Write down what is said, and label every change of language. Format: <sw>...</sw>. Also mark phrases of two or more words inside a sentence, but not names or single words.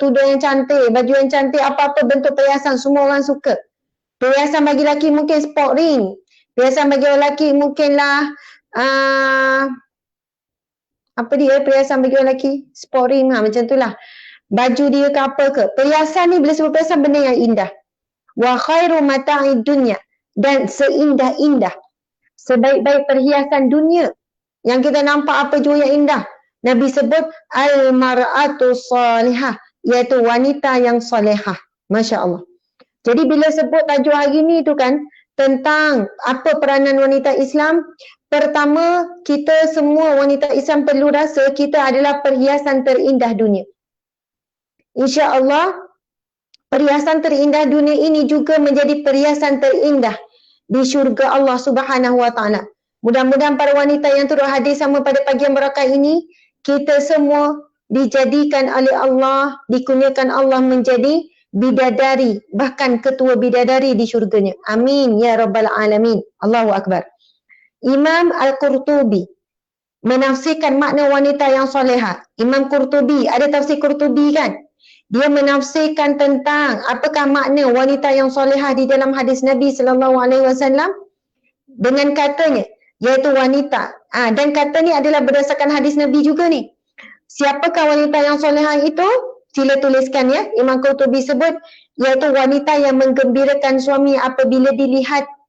<ms>Tudung yang cantik, baju yang cantik, apa-apa bentuk perhiasan semua orang suka. Perhiasan bagi lelaki mungkin</ms> <en>sport ring.</en> <ms>Perhiasan bagi lelaki mungkinlah apa dia perhiasan bagi lelaki?</ms> <en>Sport ring</en> <ms>macam itulah. Baju dia ke apa ke. Perhiasan ni bila sebut perhiasan benda yang indah.</ms> <ar>Wa khairu mata'id dunya.</ar> <ms>Dan seindah-indah. Sebaik-baik perhiasan dunia. Yang kita nampak apa jua yang indah. Nabi sebut</ms> <ar>al-mar'atu salihah,</ar> <ms>iaitu wanita yang salihah.</ms> <ar>Masya Allah.</ar> <ms>Jadi bila sebut tajuk hari ni tu kan, tentang apa peranan wanita Islam, pertama kita semua wanita Islam perlu rasa kita adalah perhiasan terindah dunia. Insya Allah, perhiasan terindah dunia ini juga menjadi perhiasan terindah di syurga Allah</ms> <ar>Subhanahu Wa Taala.</ar> <ms>Mudah-mudahan para wanita yang turut hadir sama pada pagi yang berkah ini, kita semua dijadikan oleh Allah, dikurniakan Allah menjadi bidadari, bahkan ketua bidadari di syurganya.</ms> <ar>Amin ya rabbal alamin. Allahu akbar.</ar> <ms>Imam Al-Qurtubi menafsirkan makna wanita yang solehah. Imam Qurtubi, ada tafsir Qurtubi kan? Dia menafsirkan tentang apakah makna wanita yang solehah di dalam hadis Nabi SAW dengan katanya, iaitu wanita. Dan kata ni adalah berdasarkan hadis Nabi juga ni. Siapakah wanita yang solehah itu? Sila tuliskan ya. Imam Qurtubi sebut, iaitu wanita yang menggembirakan suami apabila dilihat.</ms>